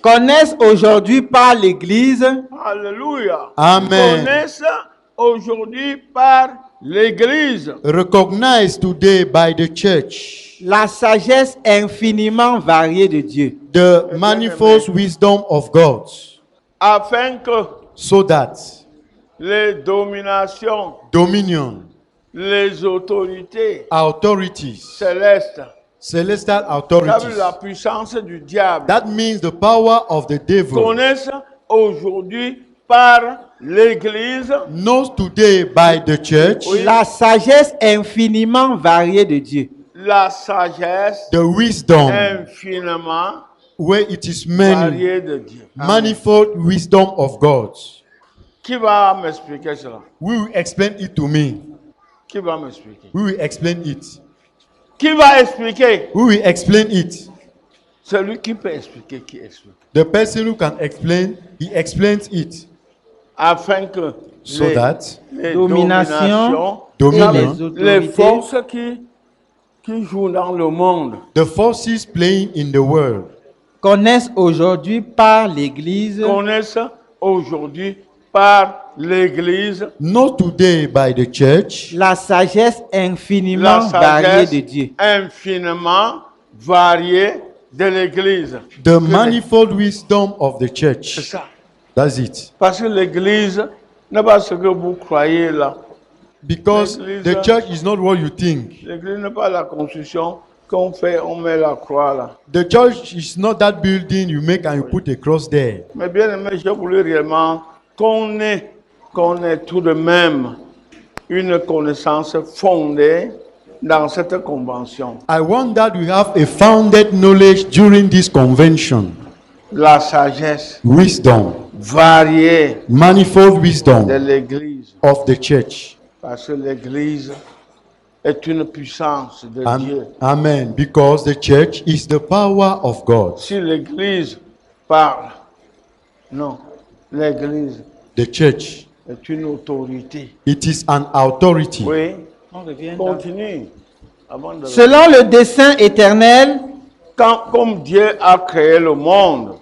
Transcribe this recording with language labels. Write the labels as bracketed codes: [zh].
[fr] connaissent aujourd'hui par l'Église Alléluia, Amen, connaissent aujourd'hui par l'Église [en] recognized today by the church, [fr] la sagesse infiniment variée de Dieu. [en] the manifold wisdom of God, [fr] afin que [en] so that [fr] les dominations, [en] dominion, [fr] les autorités [en] authorities, [fr] célestes, [en] celestial [fr] ça veut [en] authorities, [fr] la puissance du diable, [en] that means the power of the devil, [fr] connaissent aujourd'hui par l'Église, [en] knows today by the church [fr] la sagesse infiniment variée de Dieu. la sagesse [en] the wisdom [fr] infiniment [en] where it is many, [fr] variée de Dieu. [en] manifold wisdom of God. [fr] Qui va m'expliquer cela? [en] We will explain it to me. [fr] Qui va m'expliquer? [en] We will explain it. [fr] Qui va expliquer? [en] We will explain it. [fr] Celui qui peut expliquer, qui explique. [en] The person who can explain, he explains it. [fr] Afin que [en] So that [fr] les Domination, [en] Dominion, [fr] et les les autorités forces qui jouent dans le monde [en] the forces playing in the world, [fr] connaissent aujourd'hui par l'Église connaissent aujourd'hui par l'Église [en] know today by the church [fr] la sagesse infiniment la variée sagesse de Dieu. infiniment variée de l'Église. [en] the manifold wisdom of the [fr] C'est [en] church. [fr] ça. [en] That's it. [fr] Parce que l'Église n'est pas ce que vous croyez là. [en] Because the church is not what you think. [fr] L'Église n'est pas la construction qu'on fait, on met la croix là. [en] The church is not that building you make and you put a cross there. [fr] Mais bien aimé, j'ai voulu réellement qu'on ait tout de même une connaissance fondée dans cette convention. [en] I want that we have a founded knowledge during this convention. [fr] La sagesse [en] Wisdom, [fr] variée [en] manifold [fr] de [en] wisdom [fr] l'Église. [en] of the church. [fr] Parce que l'Église est une puissance de Dieu. [en] Amen. Because the church is the power of God. [fr] Si l'Église parle, non, l'Église [en] The church, [fr] est une autorité. [en] it is an authority. [fr] Oui, continue. Avant de... Selon le dessein éternel, Comme Dieu a créé le monde,